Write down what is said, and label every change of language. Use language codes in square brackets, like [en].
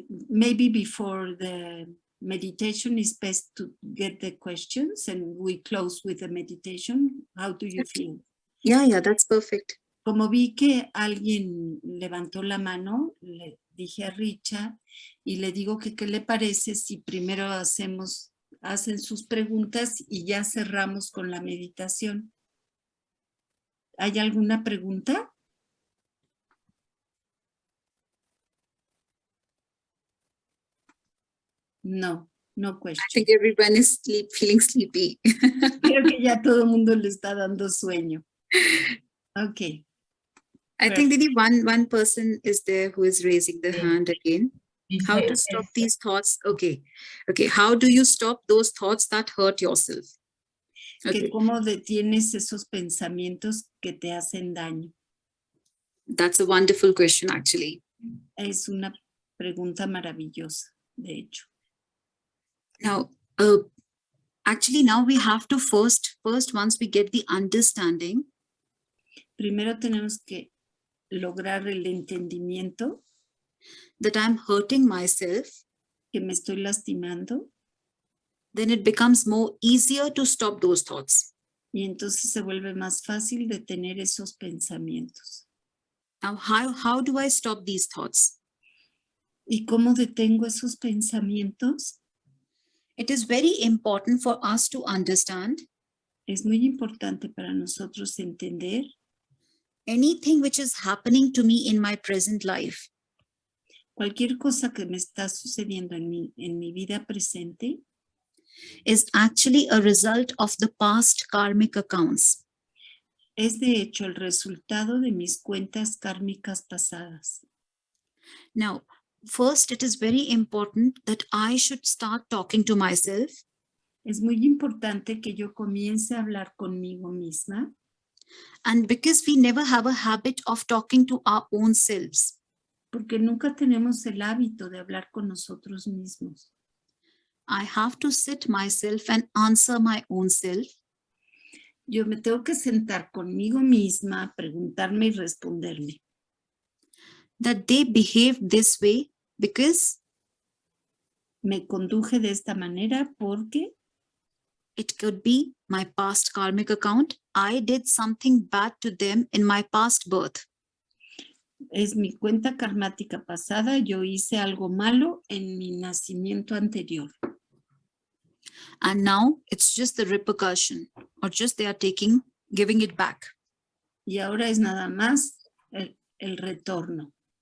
[en] Maybe before the meditation is best to get the questions and we close with the meditation. How do you feel? Yeah, that's perfect. [es] Como vi que alguien levantó la mano, le dije a Richa y le digo que qué le parece si primero hacen sus preguntas y ya cerramos con la meditación. ¿Hay alguna pregunta? [en] No question. I think everyone is feeling sleepy. [es] Creo que ya todo el mundo le está dando sueño. [en] Okay. I think Didi, one person is there who is raising the hand again. How to stop these thoughts? Okay. How do you stop those thoughts that hurt yourself? [es] Que cómo detienes esos pensamientos que te hacen daño. [en] That's a wonderful question, actually. [es] Es una pregunta maravillosa, de hecho. [en] Now, actually, now we have to first, once we get the understanding. [es] Primero tenemos que lograr el entendimiento. [en] That I'm hurting myself. [es] Que me estoy lastimando. [en] Then it becomes more easier to stop those thoughts. [es] Y entonces se vuelve más fácil detener esos pensamientos. [en] Now, how do I stop these thoughts? [es] ¿Y cómo detengo esos pensamientos? [en] It is very important for us to understand. [es] Es muy importante para nosotros entender. [en] Anything which is happening to me in my present life. [es] Cualquier cosa que me está sucediendo en mi vida presente. [en] Is actually a result of the past karmic accounts. [es] es de hecho el resultado de mis cuentas kármicas pasadas. [en] Now, first, it is very important that I should start talking to myself. [es] Es muy importante que yo comience a hablar conmigo misma, [en] And because we never have a habit of talking to our own selves, [es] porque nunca tenemos el hábito de hablar con nosotros mismos. [en] I have to sit myself and answer my own self. [es] Yo me tengo que sentar conmigo misma, preguntarme y responderme. [en] That they behave this way because [es] Me conduje de esta manera porque [en] it could be my past karmic account. I did something bad to them in my past birth. [es] es mi cuenta karmática pasada, yo hice algo malo en mi nacimiento anterior. [en] And now it's just the repercussion, or just they are giving it back. [es] Y ahora es nada más el retorno.